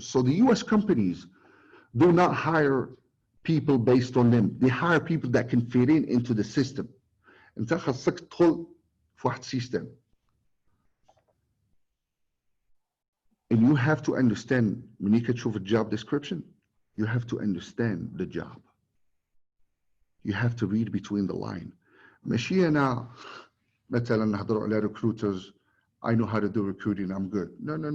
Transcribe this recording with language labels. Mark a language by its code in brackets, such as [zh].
[en] So the US companies do not hire people based on them. They hire people that can fit into the system. [ar] انت خاصك تدخل في واحد system. [en] And you have to understand, [ar] ملي كتشوف الجوب [en] description, you have to understand the job. You have to read between the line. [ar] ماشي أنا مثلا نهضروا على [en] recruiters, I know how to do recruiting, I'm good. No.